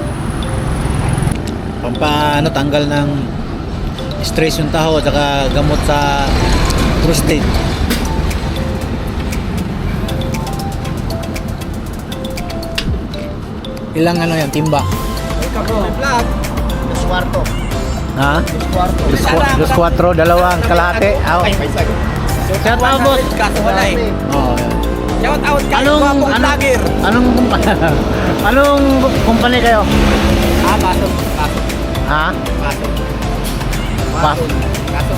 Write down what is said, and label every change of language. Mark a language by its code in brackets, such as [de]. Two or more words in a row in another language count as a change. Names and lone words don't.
[tl] Ano, tanggal ng stress yung taho at saka gamot sa prostate. Ilang ano yan, timba? Vlog. Dos Cuarto. Ha? Dos Cuarto. Dos 4, dalawang kalahati. [en] Shout out boss. [tl] Kaso wala eh. Oh, yan. [en] Shout out [tl] kayo Anong mga pong vlogger. anong kumpanya kayo? Kaso. Ha? Kaso. Kaso. Kaso.